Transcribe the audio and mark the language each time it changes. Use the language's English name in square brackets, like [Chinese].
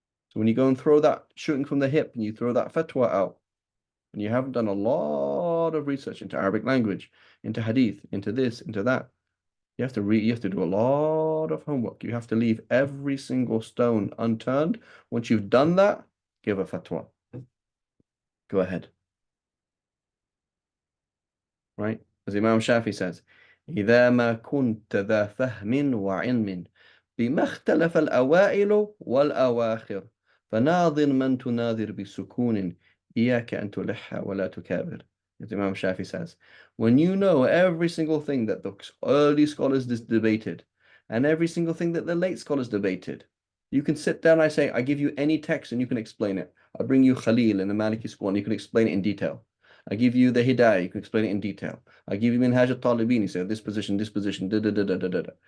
[English] So when you go and throw that shooting from the hip and you throw that fatwa out, and you haven't done a lot of research into Arabic language, into hadith, into this, into that, you have to do a lot of homework. You have to leave every single stone unturned. Once you've done that, give a fatwa. Go ahead. Right? As Imam Shafi says, [Arabic] إذا ما كنت ذا فهم وعلم بما اختلف الأوائل والأواخر فناظر من تناظر بسكون إياك أن تلح ولا تكابر. [English] As Imam Shafi says, when you know every single thing that the early scholars debated and every single thing that the late scholars debated, you can sit down. I say, I give you any text and you can explain it. I bring you Khalil in the Maliki school and you can explain it in detail. I give you the Hidayah, you can explain it in detail. I give you Minhaj al-Talibin, you say this position, da da da da da da.